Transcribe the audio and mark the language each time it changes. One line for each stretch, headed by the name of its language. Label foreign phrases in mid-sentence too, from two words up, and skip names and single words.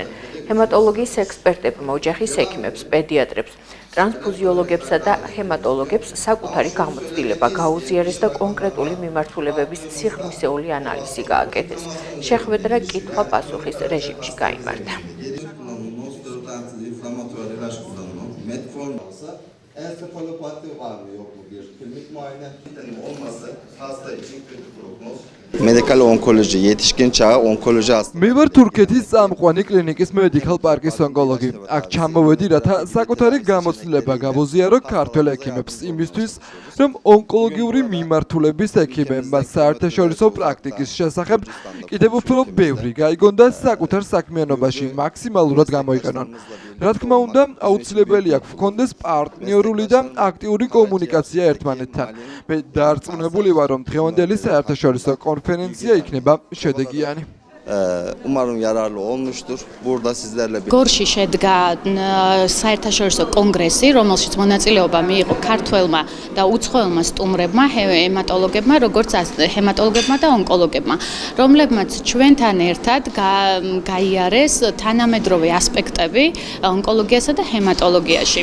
Georgian: ჰემატოლოგიის ექსპერტებმა ოჯახის ექიმებს, პედიატრებს, ტრანსფუზიოლოგებსა და ჰემატოლოგებს საკუთარი გამოცდილება გაუზიარეს და კონკრეტული მიმართულებების სიღრმისეული ანალიზი გააკეთეს. შეხვედრა კითხვა-პასუხის რეჟიმში გაიმართა.
Turkish: Medical onkoloji yetişkin çağı onkoloji hastası.
Georgian: მე ვარ თურქეთის წამყვანი კლინიკის medical park-ის ონკოლოგი. აქ ჩამოვედი, რათა საკუთარი გამოცდილება გავუზიარო ქართველ ექიმებს იმისთვის, რომ ონკოლოგიური მიმართულების ექიმებმა საერთაშორისო პრაქტიკის შესახებ კიდევ უფრო ბევრი გაიგონ და საკუთარ საქმიანობაში მაქსიმალურად გამოიყენონ. რა თქმა უნდა, აუცილებელი აქვს გქონდეს პარტნიორული და აქტიური კომუნიკაცია ერთმანეთთან. მე დარწმუნებული ვარ, რომ დღევანდელი საერთაშორისო konferensiya იქნება შედეგიანი.
Turkish: Umarım yararlı olmuştur. Burada sizlerle bir
Georgian: გორში შედგა საერთაშორისო კონგრესი, რომელშიც მონაწილეობა მიიღო ქართველმა და უცხოელმა სტუმრებმა, ჰემატოლოგებმა, როგორც ჰემატოლოგებმა და ონკოლოგებმა, რომლებმაც ჩვენთან ერთად გაიარეს თანამედროვე ასპექტები ონკოლოგიასა და ჰემატოლოგიაში.